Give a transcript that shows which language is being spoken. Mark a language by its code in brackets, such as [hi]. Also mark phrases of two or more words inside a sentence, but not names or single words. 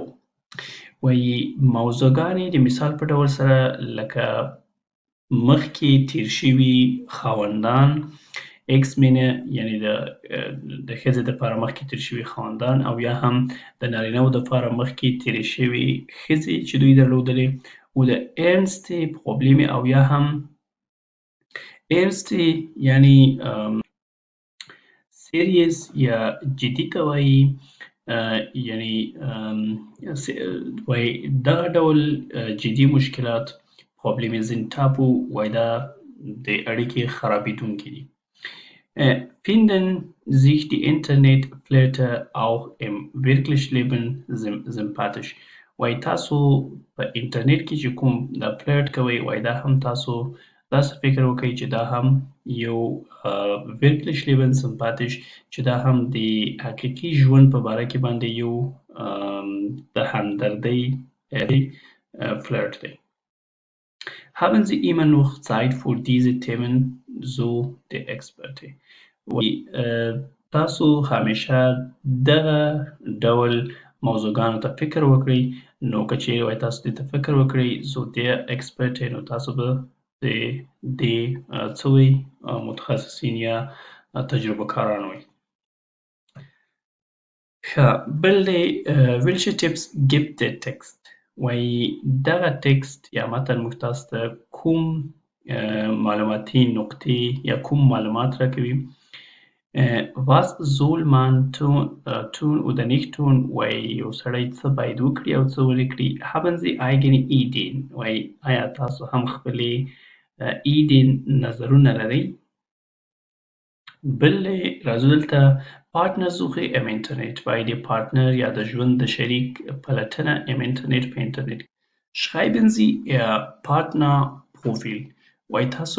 [ps] وایي موضوعګانې د مثال په ډول سره لکه مخکې تیر شوي خاوندان Ex-Männer یعنې د ښځې دپاره مخکې تیر شوي خاوندان او یا هم د نارینه‌وو دپاره مخکې تیرې شوي ښځې چې دوی درلودلې [de] oder ernste Probleme [ps] او یا هم ernste یعنې serious یا جدي ته وایي یعنې وایي دغه ډول جدي مشکلات [de] Probleme sind tabu [ps] وایي دا د اړیکې خرابېدونکي دي [de] finden sich die Internetflirter auch im wirklichen Leben sympathisch [ps] وایي تاسو په انټرنیټ کې چې کوم د فلرټ کوئ وایي دا هم تاسو داسې فکر وکړئ چې دا هم یو [de] wirklich Leben sympathisch [ps] چې دا هم د حقیقي ژوند په باره کې باندې یو د همدردۍ فلرټ دی [de] Haben Sie immer noch Zeit für diese Themen so der Experte [ps] وایي تاسو همیشه دغه ډول موضوعګانو ته فکر وکړئ نو که چیرې وایي تاسو دې ته فکر وکړئ زو [de] der Experte [ps] نو تاسو به د څه وایي متخصصین یا تجربه کاران وایي ښه بل دی [de] welche Tipps gibt der Text [ps] وایي دغه ټکسټ یا متن موږ تاسو ته کوم معلوماتي نقطې یا کوم معلومات راکوي [de] was soll man tun oder nicht tun [ps] وایي یو سړی څه باید وکړي او څه ونه کړي [de] haben Sie eigene Ideen [ps] وایي آیا تاسو هم خپلې Ideen نظرونه لرئ بل راځو دلته [de] Partnersuche im Internet [ps] وایي د پارتنر یا د ژوند د شریک پلټنه [de] im Internet [ps] په انټرنیټ [de] schreiben Sie Ihr Partner-Profil [ps] وایي تاسو